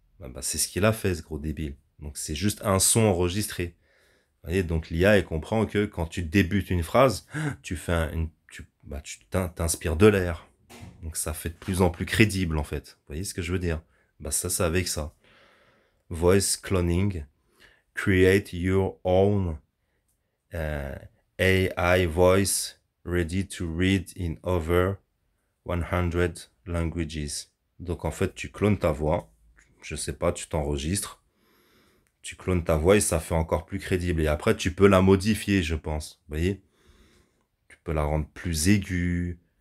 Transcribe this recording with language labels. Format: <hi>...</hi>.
<fr>Bah, c'est ce qu'il a fait, ce gros débile. Donc, c'est juste un son enregistré. Vous voyez, donc l'IA, elle comprend que quand tu débutes une phrase, tu fais tu t'inspires de l'air. Donc ça fait de plus en plus crédible, en fait. Vous voyez ce que je veux dire? Bah ça, c'est avec ça. Voice cloning.</fr> <en>Create your own AI voice ready to read in over 100 languages.</en> <fr>Donc en fait, tu clones ta voix. Je sais pas, tu t'enregistres. Tu clones ta voix et ça fait encore plus crédible. Et après, tu peux la modifier, je pense. Vous voyez? Tu peux la rendre plus aiguë.</fr>